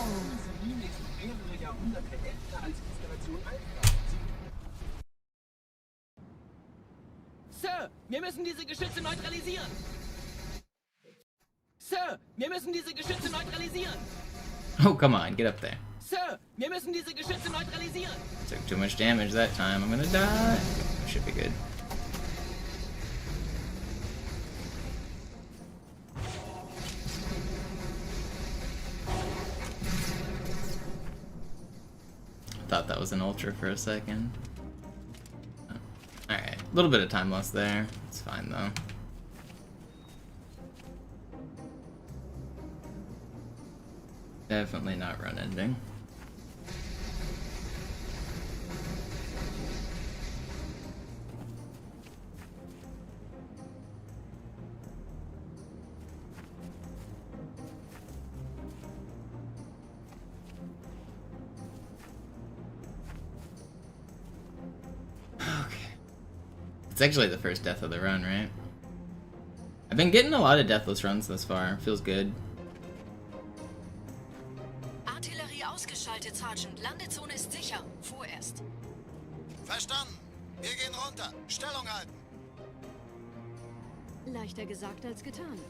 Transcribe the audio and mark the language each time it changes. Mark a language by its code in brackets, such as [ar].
[de] Mussolini ist mehrere Jahrhunderte älter als Inspiration Alpha. Sir, wir müssen diese Geschütze neutralisieren. Sir, wir müssen diese Geschütze neutralisieren. [en] Oh, come on, get up there. [de] Sir, wir müssen diese Geschütze neutralisieren. [en] Took too much damage that time. I'm gonna die. Should be good. Thought that was an ultra for a second. Oh. Alright, a little bit of time lost there. It's fine though. Definitely not run ending. It's actually the first death of the run, right? I've been getting a lot of deathless runs thus far. Feels good. [de] Artillerie ausgeschaltet, Sergeant. Landezone ist sicher. Vorerst. Verstanden. Wir gehen runter. Stellung halten. Leichter gesagt als getan.